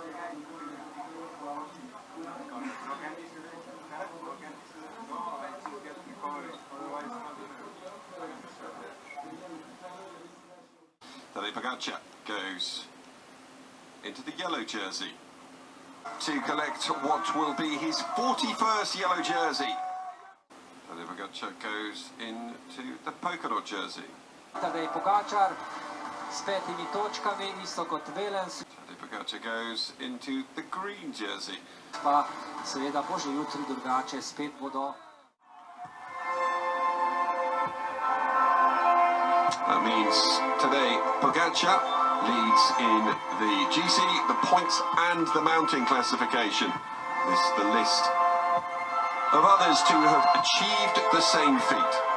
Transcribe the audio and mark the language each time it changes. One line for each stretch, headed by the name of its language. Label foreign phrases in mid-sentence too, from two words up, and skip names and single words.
English: Tadej Pogačar goes into the yellow jersey to collect what will be his 41st yellow jersey. Tadej Pogačar goes into the polka dot jersey.
Slovenian: Tadej Pogačar s 5 točkami, isto kot Wellens.
English: Tadej Pogačar goes into the green jersey.
Slovenian: Pa seveda bo že jutri drugače, spet bodo.
English: That means today Pogačar leads in the GC, the points and the mountain classification. This is the list of others to have achieved the same feat.